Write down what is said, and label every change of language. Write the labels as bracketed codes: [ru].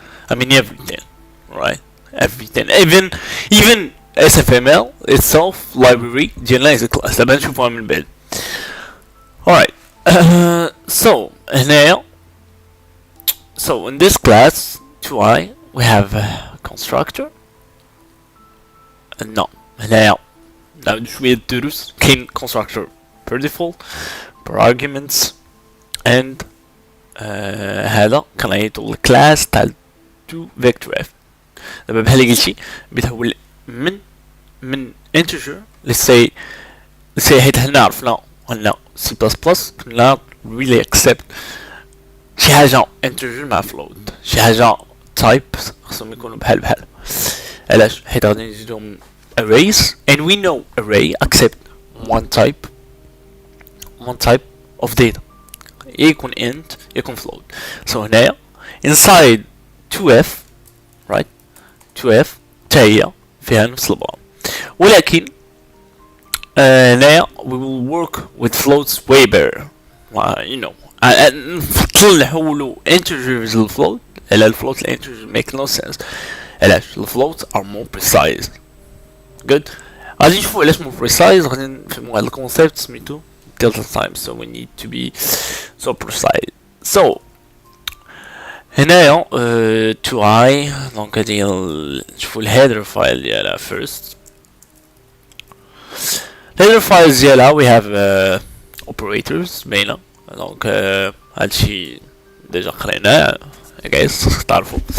[en] I mean everything, right? Everything, even SFML itself library ديالنا is a class. [ar] دابا نشوفوها من بعد. Alright. [en] So هنايا so in this class 2i we have a constructor. [ar] No هنايا نعاود شوية الدروس. [en] كاين constructor per default, per arguments, and [ar] هذا كنعيطو الكلاس تاع [en] 2 vector f. [ar] دابا بحال اللي قلتي بيتحول من integer [en] let's say [ar] حيت حنا عرفنا أن C++ كنا really accept شي حاجة integer مع float. شي حاجة type خصهم يكونوا بحال علاش؟ حيت غادي نزيدوهم arrays [en] and we know array accept one type of data. [ar] يكون int يكون float. So هنايا inside 2f right 2f حتى هي فيها نفس البرام. ولكن هنايا [en] we will work with floats way better. [ar] You know نفضل نحولو integers للفلوت على الفلوت الانتجر [en] make no sense. [ar] علاش؟ الفلوت [en] are more precise. Good. [ar] غادي نشوفو علاش [en] more precise. [ar] غادي نفهمو هاد الكونسيبت سميتو delta time. [en] So we need to be so precise. [ar] So هنايا 2i دونك غادي نشوفو الهيدر فايل ديالها first. الهيدر فايل ديالها [en] we have operators [ar] باينة. دونك هادشي ديجا قريناه I guess تعرفو.